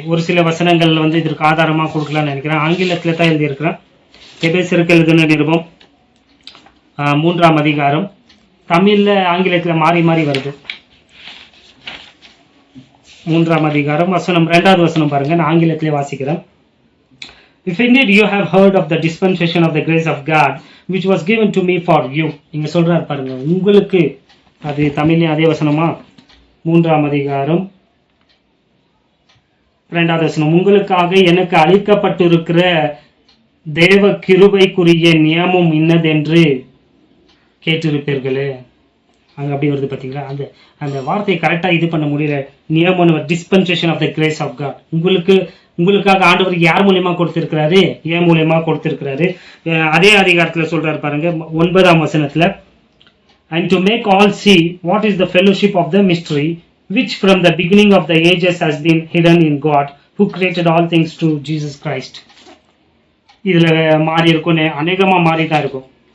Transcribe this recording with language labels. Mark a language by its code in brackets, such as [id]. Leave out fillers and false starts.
[ta] ஒரு சில வசனங்கள் வந்து இதற்கு ஆதாரமா கொடுக்கலாம்னு நினைக்கிறேன். ஆங்கிலத்துல தான் எழுதியிருக்கிறேன். எபேசியருக்கு எழுதின நிருபம் 3ஆம் அதிகாரம். தமிழ்ல ஆங்கிலத்துல மாறி மாறி வருது. 3ஆம் அதிகாரம் வசனம் 2வது வசனம் பாருங்க. நான் ஆங்கிலத்திலே வாசிக்கிறேன். [en] If indeed you have heard of the dispensation of the grace of God which was given to me for you. [ta] இங்க சொல்றாரு பாருங்க, உங்களுக்கு. அது தமிழ்ல அதே வசனமா? 3ஆம் அதிகாரம் 2வது வசனம். உங்களுக்காக எனக்கு அளிக்கப்பட்டிருக்கிற தேவ கிருபைக்குரிய நியமம் இன்னதென்று கேட்டிருப்பீர்களே. அங்க அப்படி வருது பாத்தீங்களா? அந்த அந்த வார்த்தையை கரெக்டா இது பண்ண முடியல. நியமம், [en] Dispensation of the grace of God. [ta] உங்களுக்காக ஆண்டவர் யார் மூலியமா கொடுத்திருக்கிறாரு? ஏன் மூலியமா கொடுத்திருக்கிறாரு? அதே அதிகாரத்துல சொல்றாரு பாருங்க, 9ஆம் வசனத்துல, [en] and to make all see what is the fellowship of the mystery which from the beginning of the ages has been hidden in God who created all things through Jesus Christ. [ta] இதுல மாறி இருக்கும், அநேகமா மாறி தான் இருக்கும்.